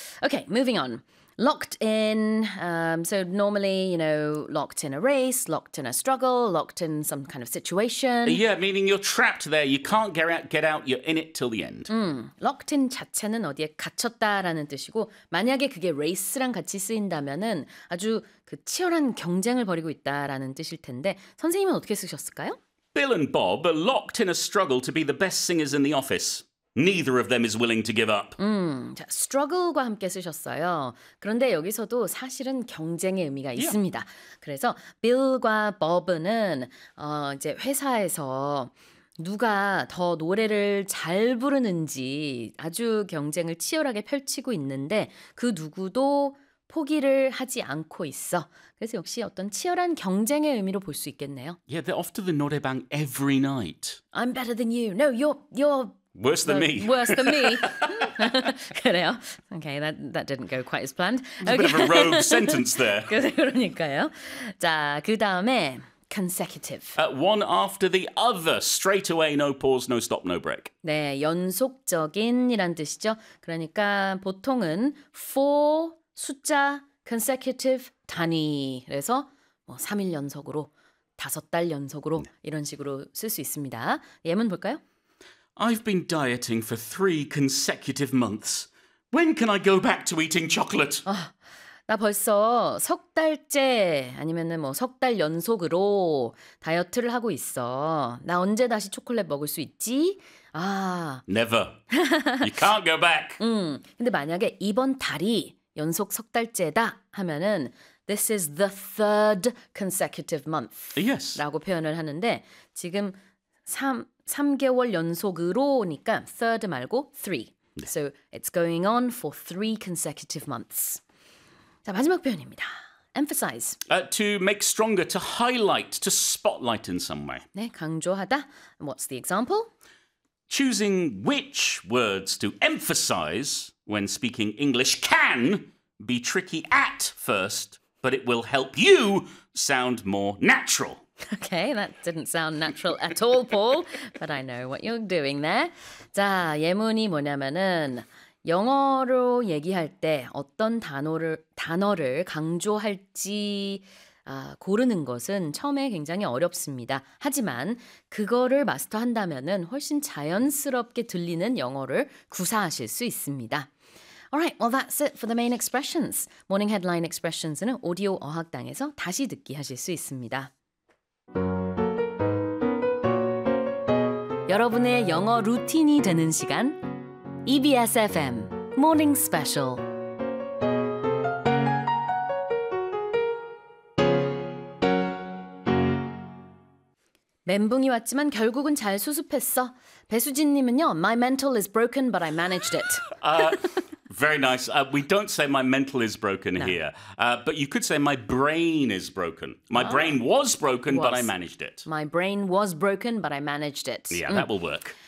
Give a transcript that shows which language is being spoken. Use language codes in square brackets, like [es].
[en] Okay, moving on. Locked in. So normally, locked in a race, locked in a struggle, locked in some kind of situation. Yeah, meaning you're trapped there. You can't get out. You're in it till the end. [ko] Locked in 자체는 어디에 갇혔다라는 뜻이고, 만약에 그게 레이스랑 같이 쓰인다면은 아주 그 치열한 경쟁을 벌이고 있다라는 뜻일 텐데, 선생님은 어떻게 쓰셨을까요? [en] Bill and Bob are locked in a struggle to be the best singers in the office. Neither of them is willing to give up. [ko] 자, struggle과 함께 쓰셨어요. 그런데 여기서도 사실은 경쟁의 의미가 [en] Yeah. [ko] 있습니다. 그래서 Bill과 Bob은 이제 회사에서 누가 더 노래를 잘 부르는지 아주 경쟁을 치열하게 펼치고 있는데 그 누구도 포기를 하지 않고 있어. 그래서 역시 어떤 치열한 경쟁의 의미로 볼수 있겠네요. [en] Yeah, they're off to the 노래방 every night. I'm better than you. No, you're Worse than the me. worse than me. [ko] 그래요. [en] Okay, that didn't go quite as planned. There's a bit of a rogue sentence there. [ko] 그러니까요. 자, 그 다음에 consecutive. [en] One after the other, straight away, no pause, no stop, no break. [ko] 네, 연속적인이란 뜻이죠. 그러니까 보통은 for 숫자 consecutive 단위. 그래서 뭐 3일 연속으로, 5달 연속으로 이런 식으로 쓸수 있습니다. 예문 볼까요? [en] I've been dieting for 3 consecutive months. When can I go back to eating chocolate? [ko] 나 벌써 석 달째 아니면은 뭐석달 연속으로 다이어트를 하고 있어. 나 언제 다시 초콜릿 먹을 수 있지? [en] Never. You can't go back. [ko] 근데 만약에 이번 달이 연속 석 달째다 하면은 [en] This is the third consecutive Yes. [ko] month라고 표현을 하는데 지금 3개월 연속으로니까 third 말고 three. [en] So it's going on for three consecutive months. [ko] 자, 마지막 표현입니다. Emphasize. [en] To make stronger, to highlight, to spotlight in some way. [ko] 네, 강조하다. [en] What's the example? Choosing which words to emphasize when speaking English can be tricky at first, but it will help you sound more natural. Okay, that didn't sound natural at all, Paul, but I know what you're doing there. [ko] 자, 예문이 뭐냐면은 영어로 얘기할 때 어떤 단어를 강조할지 고르는 것은 처음에 굉장히 어렵습니다. 하지만 그거를 마스터한다면은 훨씬 자연스럽게 들리는 영어를 구사하실 수 있습니다. [en] Alright, well, that's it for the main expressions. [ko] Morning Headline Expressions는 오디오 어학당에서 다시 듣기 하실 수 있습니다. 여러분의 영어 루틴이 되는 시간, EBS FM Morning Special. 멘붕이 왔지만 결국은 잘 수습했어. [en] 배수진님은요, My mental is broken, but I managed it. Very nice. We don't say my mental is broken here, but you could say my brain is broken. My brain was broken, but I managed it. My brain was broken, but I managed it. Yeah, that will work.